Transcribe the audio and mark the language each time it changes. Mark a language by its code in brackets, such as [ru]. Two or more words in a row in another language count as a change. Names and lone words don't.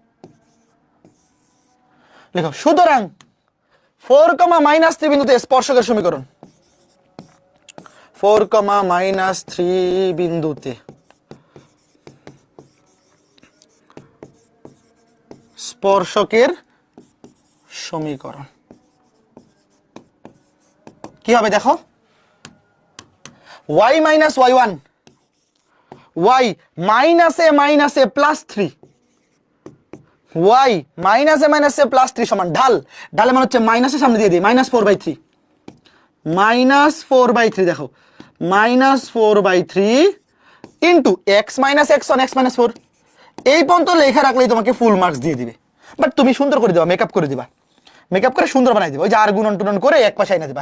[bn] লিখো সুতরাং 4, -3 বিন্দুতে স্পর্শকের সমীকরণ, 4, -3 বিন্দুতে স্পর্শকের সমীকরণ কি হবে দেখো, y - y1, y -a +3, y -a +3 সমান ঢাল, ঢালে মানে হচ্ছে মাইনাসের সামনে দিয়ে দিই -4/3, -4/3 দেখো, -4/3 ইন্টু x - x1 x - 4, এই পর্যন্ত লেখা রাখলেই তোমাকে ফুল মার্কস দিয়ে দিবে। বাট তুমি সুন্দর করে দিবা, মেকআপ করে দিবা, মেকআপ করে সুন্দর বানাই দিবা, ওই যে আর গুণন টুনন করে এক পাশে এনে দিবা।